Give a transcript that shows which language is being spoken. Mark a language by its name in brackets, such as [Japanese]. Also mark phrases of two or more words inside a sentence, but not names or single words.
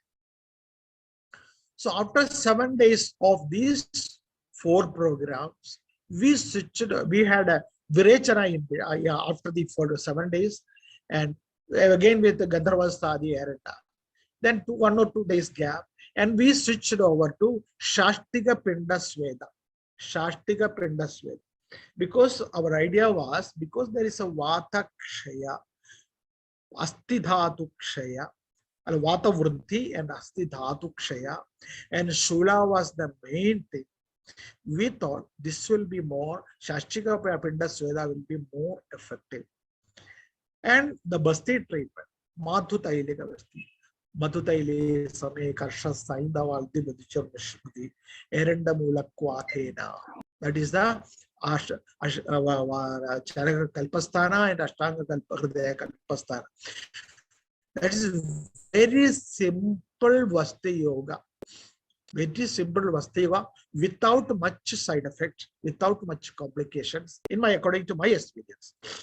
[English] So after 7 days of these 4 programs, we had a Virechana in after the 7 days, and again with the Gandharvastadi Erata. Then 1 or 2 days gap, and we switched over to Shastika Pinda Sweda. Shastika Pinda Sweda. Because our idea was, because there is a [Sanskrit] Vata Kshaya, Asti Dhatu Kshaya, Vata Vruddhi [English] and [Sanskrit] Asti Dhatu Kshaya, [English] and Shula was the main thing. We thought this will be more, Shastika Pinda Sweda will be more effective. And the Basti treatment, Madhutailika Basti. [Sanskrit] Madhutaile Same Karsha Saindavaldi Budichar Mishmudi Erenda Mulakwatena. [English] That is the Charaka Kalpasthana and Ashtanga Kalpahridaya Kalpasthana. That is very simple Vasti Yoga. Very simple Vasti Yoga without much side effects, without much complications, according to my experience.